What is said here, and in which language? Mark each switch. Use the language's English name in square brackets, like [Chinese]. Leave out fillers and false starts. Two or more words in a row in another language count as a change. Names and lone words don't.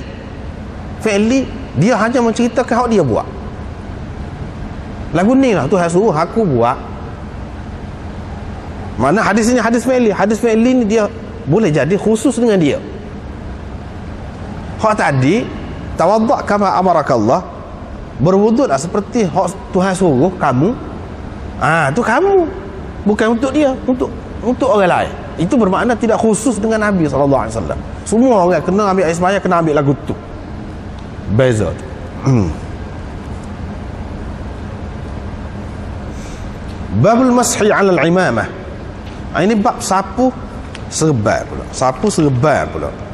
[Malay] Fi'li, dia hanya menceritakan hak dia buat. Lagu ni lah Tuhan suruh aku buat. Mana hadis ini hadis fi'li. Hadis fi'li ni dia boleh jadi khusus dengan dia. Hak tadi [Arabic] توضأ كما أمرك الله, [Malay] berwuduklah seperti hak Tuhan suruh kamu. Tu kamu, bukan untuk dia, untuk orang lain. Itu bermakna tidak khusus dengan Nabi SAW. Semua orang kena ambil air sembahyang, kena ambil lagu tu. Beza tu. [Arabic] باب المسح على العمامة. [Malay] Ini bab sapu serban pula. Sapu serban pula.